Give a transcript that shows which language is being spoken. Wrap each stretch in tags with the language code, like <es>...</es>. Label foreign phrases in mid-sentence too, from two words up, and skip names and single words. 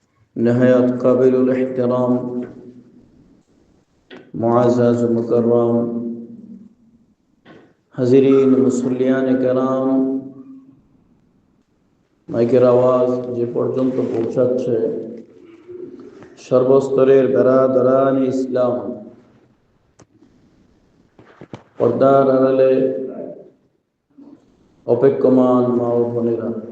<ur>نہایت قابل احترام معزز مکرم حاضرین مصلیان کرام,</ur> <bn>মাইকের আওয়াজ যে পর্যন্ত পৌঁছাচ্ছে সর্বস্তরের</bn> <ur>برادران اسلام,</ur> <bn>পর্দার আড়ালে অপেক্ষমান মা ও বোনেরা,</bn>